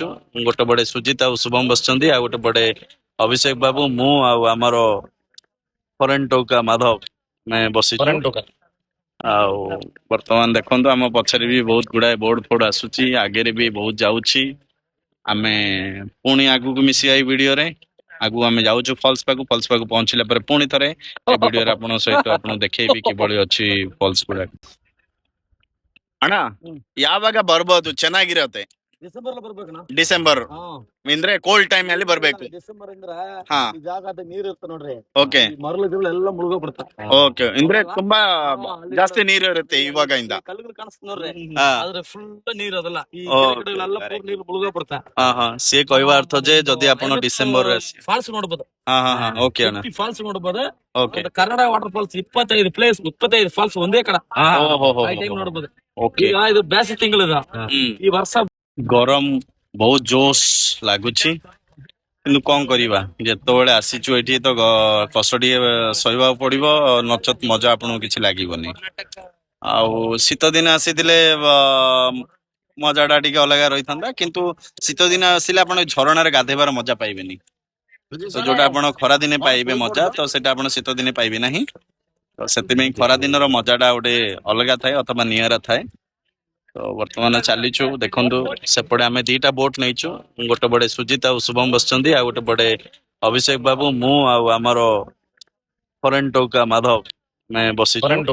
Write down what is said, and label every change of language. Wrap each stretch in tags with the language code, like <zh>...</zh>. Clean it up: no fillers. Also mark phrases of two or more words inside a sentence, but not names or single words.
<or>ଗୋଟେ ପଟେ ସୁଜିତ ଆଉ ଶୁଭମ ବସିଛନ୍ତି ଆଉ ଗୋଟେ ପଟେ ଅଭିଷେକ ବାବୁ ମୁଁ ଆଉ ଆମର ଫରେନ୍ ଟୋକା ମାଧବ ଆମେ ବସିଛୁ ଆଉ ବର୍ତ୍ତମାନ ଦେଖନ୍ତୁ ଆମ ପଛରେ ବି ବହୁତ ଗୁଡାଏ ବୋର୍ଡ ଫୋର୍ଡ ଆସୁଛି ଆଗରେ ବି ବହୁତ ଯାଉଛି ଆମେ ପୁଣି ଆଗକୁ ମିଶିବା ଏଇ ଭିଡିଓରେ ଆଗକୁ ଆମେ ଯାଉଛୁ ଫଲ୍ସ ପାଖକୁ ପହଞ୍ଚିଲା ପରେ ପୁଣି ଥରେ ଏ ଭିଡିଓରେ ଆପଣଙ୍କ ସହିତ ଆପଣଙ୍କୁ ଦେଖେଇବି କିଭଳି ଅଛି</or> <kn>ಫಾಲ್ಸ್ ಗುಡಾಕ ಅಣ್ಣ ಯಾವಾಗ ಬರ್ಬೋದು ಚೆನ್ನಾಗಿರತ್ತೆ ಡಿಸೆಂಬರ್ ಬರ್ಬೇಕಣ್ಣ. ಡಿಸೆಂಬರ್ ಅಂದ್ರೆ</kn> <en>cold time</en> <kn>ಅಲ್ಲಿ ಬರ್ಬೇಕು ಡಿಸೆಂಬರ್ ಇಂದ್ರ ಹಾ ಈ ಜಾಗ ಅದ ನೀರ್ ಇರುತ್ತೆ ನೋಡ್ರಿ ಓಕೆ ಈ ಮರಳು ಗಿರಳು ಎಲ್ಲ ಮುಳುಗೋ ಬಿಡ್ತಾವ. ಓಕೆ ಅಂದ್ರೆ ತುಂಬಾ ಜಾಸ್ತಿ ನೀರು ಇರುತ್ತೆ ಇವಾಗಿಂದ ಕಲ್ಲುಗಳು ಕಾಣಿಸ್ತ ನೋಡ್ರಿ ಹಾ ಆದ್ರೆ ಫುಲ್ ನೀರ್ ಅದಲ್ಲ ಈ Okay, ಗಿಡಗಳೆಲ್ಲ correct. ನೀರ್ ಮುಳುಗೋ ಬಿಡ್ತಾ.</kn> <or>ಹಾ ಹಾ ସେ କହିବା ଅର୍ଥ ଯେ ଯଦି ଆପଣ ଡିସେମ୍ବର</or> <kn>ಫಾಲ್ಸ್ ನೋಡ್ಬೋದು. ಹಾ ಹಾ ಹಾ ಓಕೆ ಅಣ್ಣ ಫಾಲ್ಸ್ ನೋಡ್ಬೋದು. ಓಕೆ ಮತ್ತೆ ಕನ್ನಡ</kn> <en>water falls</en> <kn>25 ಪ್ಲೇಸ್ 25 ಫಾಲ್ಸ್ ಒಂದೇ ಕಡೆ ಓಹೋ ಆ ಟೈಮ್ ನೋಡ್ಬೋದು. ಓಕೆ ಈಗ ಇದು ಬೇಸಿಗೆ ತಿಂಗಳಿದ ಈ ವರ್ಷ</kn> <or>ଗରମ ବହୁତ ଜୋସ୍ ଲାଗୁଛି କିନ୍ତୁ କଣ କରିବା ଯେତେବେଳେ ଆସିଛୁ ଏଠି ତ କଷ୍ଟ ଟିକେ ସହିବାକୁ ପଡିବ ନଚେତ ମଜା ଆପଣଙ୍କୁ କିଛି ଲାଗିବନି ଆଉ ଶୀତ ଦିନ ଆସିଥିଲେ ମଜା ଟା ଟିକେ ଅଲଗା ରହିଥାନ୍ତା କିନ୍ତୁ ଶୀତ ଦିନ ଆସିଲେ ଆପଣ ଝରଣାରେ ଗାଧେଇବାର ମଜା ପାଇବେନି ତ ଯୋଉଟା ଆପଣ ଖରା ଦିନେ ପାଇବେ ମଜା ତ ସେଟା ଆପଣ ଶୀତ ଦିନେ ପାଇବେ ନାହିଁ ତ ସେଥିପାଇଁ ଖରା ଦିନର ମଜା ଟା ଗୋଟେ ଅଲଗା ଥାଏ ଅଥବା ନିଆରା ଥାଏ ତ ବର୍ତ୍ତମାନ ଚାଲିଛୁ ଦେଖନ୍ତୁ ସେପଟେ ଆମେ ଦିଟା ବୋଟ ନେଇଛୁ ଗୋଟେ ପଟେ ସୁଜିତ ଆଉ ଶୁଭମ ବସିଛନ୍ତି ଆଉ ଗୋଟେ ପଟେ ଅଭିଷେକ ବାବୁ ମୁଁ ଆଉ ଆମର ଫରେନ୍ ଟୋକା ମାଧବ ଆମେ ବସିଛୁ</or>